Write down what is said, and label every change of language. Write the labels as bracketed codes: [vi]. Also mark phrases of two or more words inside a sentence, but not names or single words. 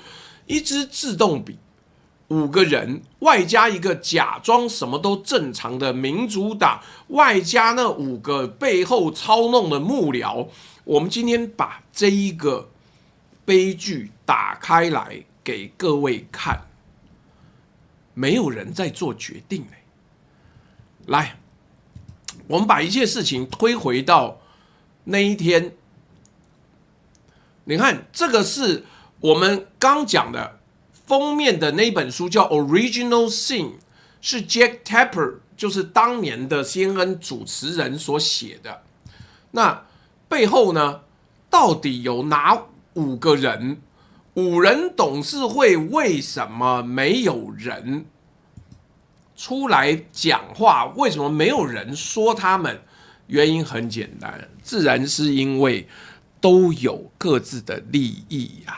[zh] 一支自動筆，5個人，外加一個假裝什麼都正常的民主黨，外加那5個背後操弄的幕僚。我們今天把這一個悲劇打開來給各位看，沒有人在做決定。來，我們把一切事情推回到那一天。你看，這個是我們剛講的封面的那本書，叫《Original Sin》，是 Jake Tapper， 就是當年的 CNN 主持人所寫的。那背後呢，到底有哪5個人？5人董事會為什麼沒有人出來講話？為什麼沒有人說他們？原因很簡單，自然是因為都有各自的利益呀。